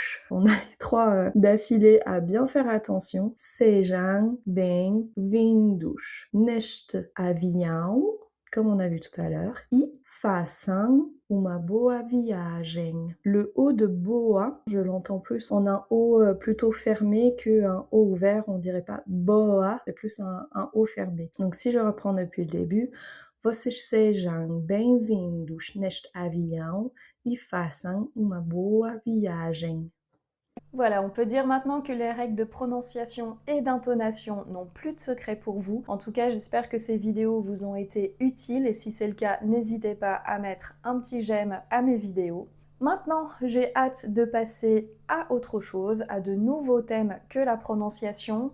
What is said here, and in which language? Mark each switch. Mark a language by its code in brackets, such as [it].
[fr] On a les trois d'affilée à bien faire attention. [pt] Sejam bem-vindos. Neste avião, [fr] comme on a vu tout à l'heure, [pt] e façam uma boa viagem. [fr] Le O de boa, je l'entends plus en un O plutôt fermé qu'un O ouvert. On dirait pas boa, c'est plus un O fermé. Donc si je reprends depuis le début, [pt] vocês sejam bem-vindos neste avião e façam uma boa viagem. [fr] Voilà, on peut dire maintenant que les règles de prononciation et d'intonation n'ont plus de secret pour vous. En tout cas, j'espère que ces vidéos vous ont été utiles et si c'est le cas, n'hésitez pas à mettre un petit j'aime à mes vidéos. Maintenant, j'ai hâte de passer à autre chose, à de nouveaux thèmes que la prononciation.